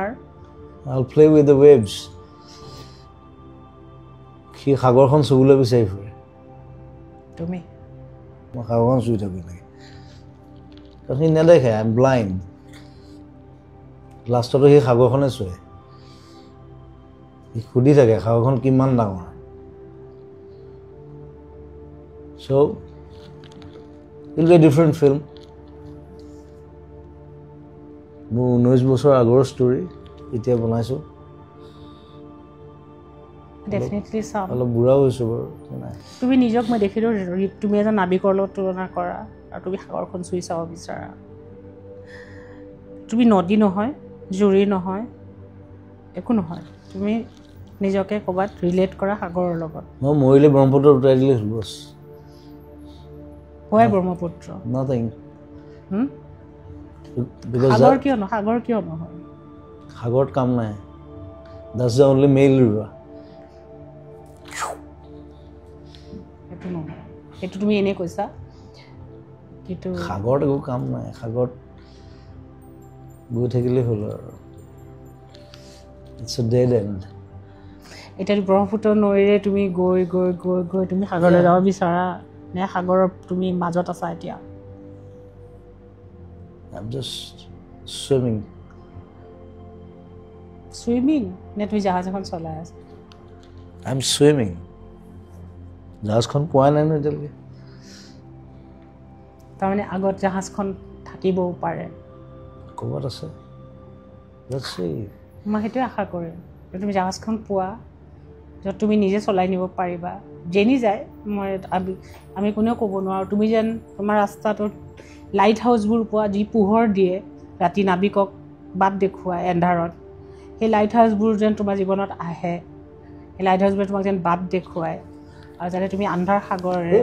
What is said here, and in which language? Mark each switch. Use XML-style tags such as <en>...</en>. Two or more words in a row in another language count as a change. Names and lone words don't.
<en>I'll play with the waves</en> <as>কি সাগৰখন চুবলৈ বিচাৰি ফুৰে তুমি মই সাগৰখন চুই থাকো লাগে কাৰণ সি নেদেখে</as> <en>I'm blind</en> <as>লাষ্টতো সেই সাগৰখনে চুৱে সি সুধি থাকে সাগৰখন কিমান ডাঙৰ</as> <en>so it'll be a different film</en> <as>মোৰ 19 বছৰ আগৰ ষ্টৰী এতিয়া বনাইছো ডেফিনেটলি চাম অলপ বুঢ়া হৈছো বাৰু তুমি নিজক মই দেখিলো তুমি এজন নাবিকৰ লগত তুলনা কৰা আৰু তুমি সাগৰখন চুই চাব বিচাৰা তুমি নদী নহয় জুৰি নহয় একো নহয় তুমি নিজকে ক'বাত ৰিলেট কৰা সাগৰৰ লগত মই মৰিলে ব্ৰহ্মপুত্ৰ উঠাই দিলে বছ হয় ব্ৰহ্মপুত্ৰ</as> <en>nothing</en> <as>সাগৰ কিয় নহয় সাগৰত কাম নাই</as> <en>That's the only male river.</en> <as>সেইটো নহয় সেইটো তুমি এনে কৈছা কিন্তু সাগৰত একো কাম নাই সাগৰত গৈ থাকিলে হ'ল আৰু</as> <en>It's a dead end.</en> <as>এতিয়া ব্ৰহ্মপুত্ৰ নৈৰে তুমি গৈ গৈ গৈ গৈ তুমি সাগৰলৈ যাব বিচাৰা নে সাগৰৰ তুমি মাজত আছা এতিয়া</as> <en>I'm just swimming. Swimming?</en> <as>নে তুমি জাহাজ এখন চলাই আছা</as> <en>I'm swimming.</en> <as>জাহাজখন পোৱা নাই ন এতিয়ালৈকে তাৰমানে আগত জাহাজখন থাকিবও পাৰে ক'ৰবাত আছে</as> <en>Let's see.</en> <as>মই সেইটোৱে আশা কৰিম তুমি জাহাজখন পোৱা য'ত তুমি নিজে চলাই নিব পাৰিবা জেনি যায় মই আমি কোনেও ক'ব নোৱাৰোঁ তুমি যেন তোমাৰ ৰাস্তাটোত</as> <en>light house</en> <as>পোৱা যি পোহৰ দিয়ে ৰাতি নাবিকক বাট দেখুৱাই এন্ধাৰত সেই</as> <en>light house</en> <as>যেন তোমাৰ জীৱনত আহে সেই</as> <en>light house</en> <as>তোমাক যেন বাট দেখুৱাই আৰু যাতে তুমি আন্ধাৰ সাগৰেৰে</as>